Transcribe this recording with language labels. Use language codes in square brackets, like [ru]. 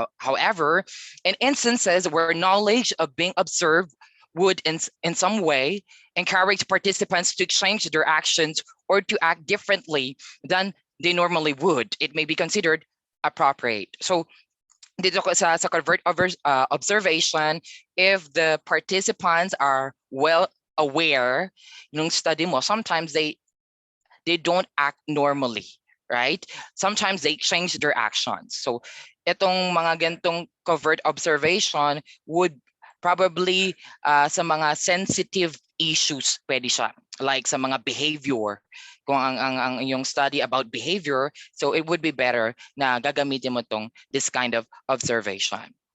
[en] However, in instances where knowledge of being observed would in some way encourage participants to change their actions or to act differently than they normally would, it may be considered appropriate. So [tl] dito sa [en] covert observation, if the participants are well aware [tl] ng [en] study mo, sometimes they don't act normally, right? Sometimes they change their actions. [tl] So itong mga gantong covert observation [en] would probably [tl] sa mga [en] sensitive issues [tl] pwede siya, [en] like [tl] sa mga behavior. Kung ang yung [en] study about behavior, so it would be better [tl] na gagamitin mo [en] this kind of observation.